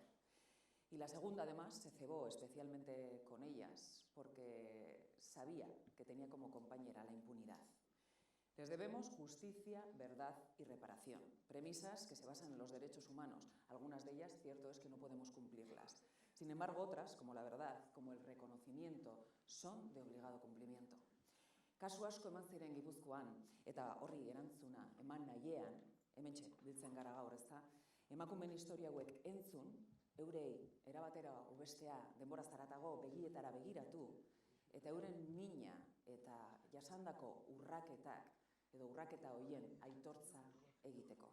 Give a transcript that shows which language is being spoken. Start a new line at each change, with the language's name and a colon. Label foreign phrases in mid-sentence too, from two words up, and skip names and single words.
Spanish: Y la segunda, además, se cebó especialmente con ellas porque sabía que tenía como compañera la impunidad. Les debemos justicia, verdad y reparación, premisas que se basan en los derechos humanos. Algunas de ellas, cierto es que no podemos cumplirlas. Sin embargo, otras, como la verdad, como el reconocimiento, son de obligado cumplimiento.
Basque: Kasu asko eman ziren Gipuzkoan, eta horri erantzuna eman nahiean, hementxe biltzen gara gaur, ezta, emakumeen historia hauek entzun, eurei erabatera ubestea denboraz haratago begietara begiratu, eta euren mina eta jasandako urraketak edo urraketa horien aitortza egiteko.